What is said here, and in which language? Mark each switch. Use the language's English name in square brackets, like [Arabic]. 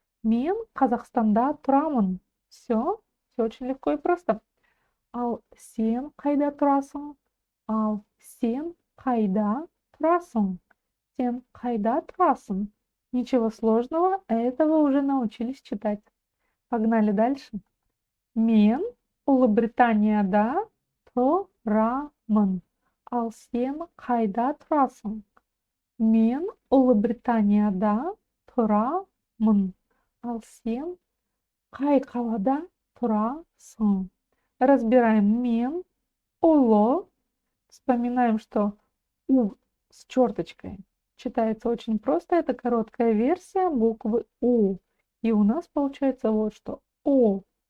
[Kazakh] Мен Казахстанда турамын. [Russian] Все очень легко и просто. [Kazakh] Ал сен қайда тұрасың? Ал сен қайда тұрасың? Сен қайда тұрасың? [Russian] Ничего сложного, этого уже научились читать. Погнали дальше. [Kazakh] Мен Ұлыбританияда тұрамын. Ал сен қайда тұрасың? Мен Ұлыбританияда тұрамын. Ал сен қай қалада тұрасың? [Russian] Разбираем мен, уло. Вспоминаем, что у с черточкой читается очень просто. Это короткая версия буквы у. И у нас получается вот что. Уло.